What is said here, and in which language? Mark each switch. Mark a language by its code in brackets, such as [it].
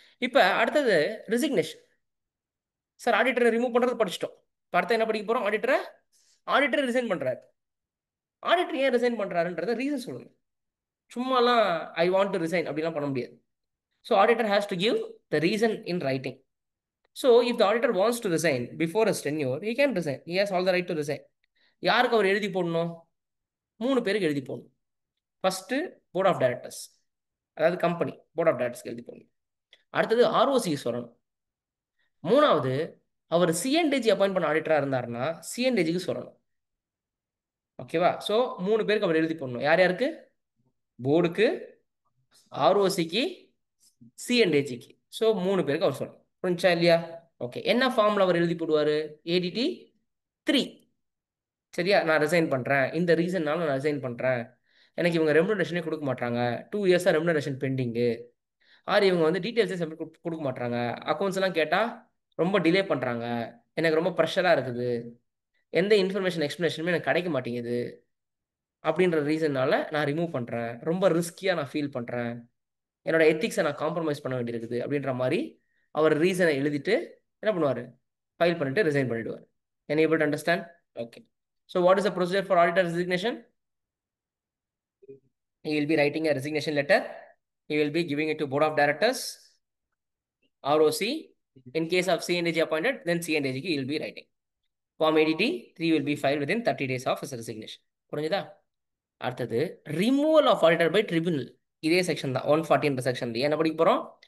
[ta] இப்போ அடுத்தது resignation. Sir ஆடிட்டரை remove பண்ணுறது படிச்சிட்டோம். இப்போ அடுத்த என்ன படிக்க போகிறோம்? ஆடிட்டர் ரிசைன் பண்ணுறாரு. ஆடிட்டர் ஏன் ரிசைன் பண்ணுறாருன்றத ரீசன் சொல்லுங்கள். சும்மாலாம் [en] I want to resign [ta] அப்படிலாம் பண்ண முடியாது. [en] So auditor has to give the reason in writing. So if the auditor wants to resign before his tenure, he can resign. He has all the right to resign. [ta] யாருக்கு அவர் எழுதி போடணும்? 3 பேருக்கு எழுதி போடணும். First board of directors, அதாவது company board of டைரக்டர்ஸ்க்கு எழுதி போடணும். அடுத்தது ROCக்கு சொல்லணும். மூணாவது அவர் CNDG அப்பாயிண்ட் பண்ண ஆடிட்டராக இருந்தாருன்னா CNDGக்கு சொல்லணும். ஓகேவா? ஸோ 3 பேருக்கு அவர் எழுதி போடணும். யார் யாருக்கு? போர்டுக்கு, ROCக்கு, CNDGக்கு. ஸோ 3 பேருக்கு அவர் சொல்லணும். புரிஞ்சா இல்லையா? ஓகே, என்ன ஃபார்ம்ல அவர் எழுதி போடுவார்? ADT 3. சரியா? நான் ரிசைன் பண்ணுறேன், இந்த ரீசன்னால நான் ரிசைன் பண்ணுறேன், எனக்கு இவங்க ரெமுனரேஷனே கொடுக்க மாட்டாங்க, 2 இயர்ஸாக ரெமுனரேஷன் பெண்டிங்கு, ஆர் இவங்க வந்து டீட்டெயில்ஸே சப்மிட் கொடுக்க மாட்டாங்க, அக்கௌண்ட்ஸ் எல்லாம் கேட்டால் ரொம்ப டிலே பண்ணுறாங்க, எனக்கு ரொம்ப ப்ரெஷராக இருக்குது, எந்த இன்ஃபர்மேஷன் எக்ஸ்ப்ளனேஷனுமே எனக்கு கிடைக்க மாட்டேங்குது அப்படின்ற ரீசன்னால நான் ரிமூவ் பண்ணுறேன், ரொம்ப ரிஸ்கியாக நான் ஃபீல் பண்ணுறேன், என்னோட எத்திக்ஸை நான் காம்ப்ரமைஸ் பண்ண வேண்டியிருக்குது அப்படின்ற மாதிரி அவர் ரீசனை எழுதிட்டு என்ன பண்ணுவார், ஃபைல் பண்ணிட்டு ரிசைன் பண்ணிடுவார். [en] Can you able to understand? Okay. So what is the procedure for auditor resignation? He will be writing a resignation letter. He will be giving it to board of directors, ROC. In case of C&AG appointed, then C&AG he will be writing. Form ADT 3 will be filed within 30 days of his resignation. [ta] புரிஞ்சுதா? அடுத்தது removal of auditor by tribunal. இதே section தான் 140 section. என்ன படிக்க போகிறோம்?